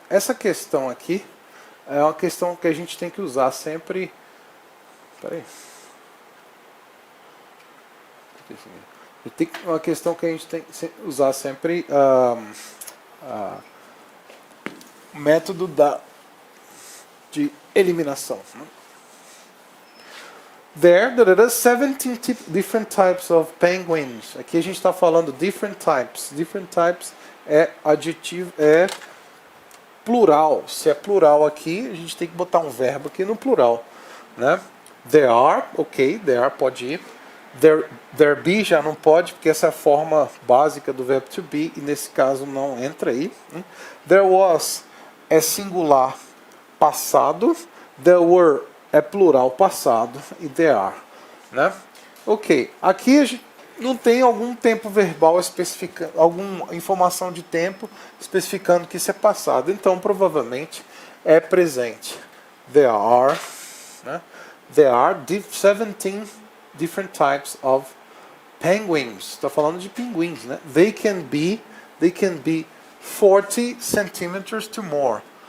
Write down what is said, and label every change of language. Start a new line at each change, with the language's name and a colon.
Portuguese: Essa questão aqui é uma questão que a gente tem que usar sempre. Espera aí. Uma questão que a gente tem que usar sempre o método de eliminação. Né?
English: There are 17 different types of penguins.
Portuguese: Aqui a gente está falando
English: different types. Different types
Portuguese: é adjetivo, é plural. Se é plural aqui, a gente tem que botar um verbo aqui no plural, né? There are, ok, there are pode ir.
English: There be
Portuguese: já não pode, porque essa é a forma básica do verbo to be, e nesse caso não entra aí.
English: There was
Portuguese: é singular passado.
English: There were
Portuguese: é plural passado e there are, né? Ok, aqui a gente não tem algum tempo verbal especificando, alguma informação de tempo especificando que isso é passado, então provavelmente é presente.
English: There are, né? There are 17 different types of penguins.
Portuguese: Está falando de pinguins, né?
English: They can be 40 centimeters to more.